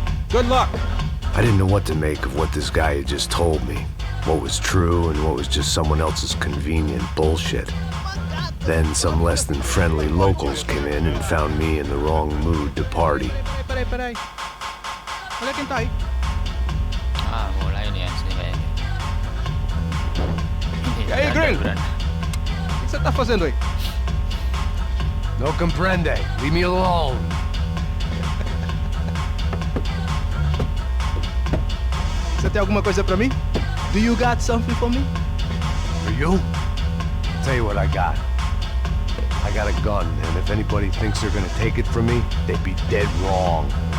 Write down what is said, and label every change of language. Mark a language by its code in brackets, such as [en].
[en] Good luck. I didn't know what to make of what this guy had just told me. What was true and what was just someone else's convenient bullshit. Then some less than friendly locals came in and found me in the wrong mood to party. [pt] Peraí. Olha quem tá aí. Ah, vou lá ele antes, velho. E aí, gringo? O que você tá fazendo aí? [es] No comprende. [en] Leave me alone. [pt] Você tem alguma coisa pra mim? [en] Do you got something for me? For you? Tell you what I got. I got a gun, and if anybody thinks they're gonna take it from me, they'd be dead wrong.